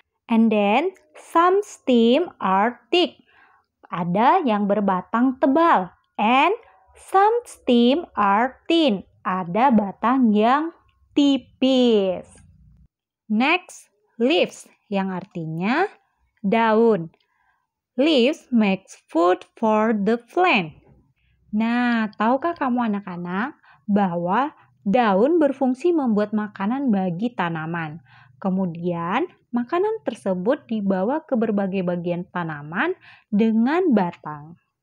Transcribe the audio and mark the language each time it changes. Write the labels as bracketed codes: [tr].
[en] And then some stem are thick. [id] Ada yang berbatang tebal. [en] And some stem are thin. [id] Ada batang yang tipis. [en] Next, leaves, [id] yang artinya daun. [en] Leaves makes food for the plant. [id] Nah, tahukah kamu anak-anak bahwa daun berfungsi membuat makanan bagi tanaman. Kemudian, makanan tersebut dibawa ke berbagai bagian tanaman dengan batang.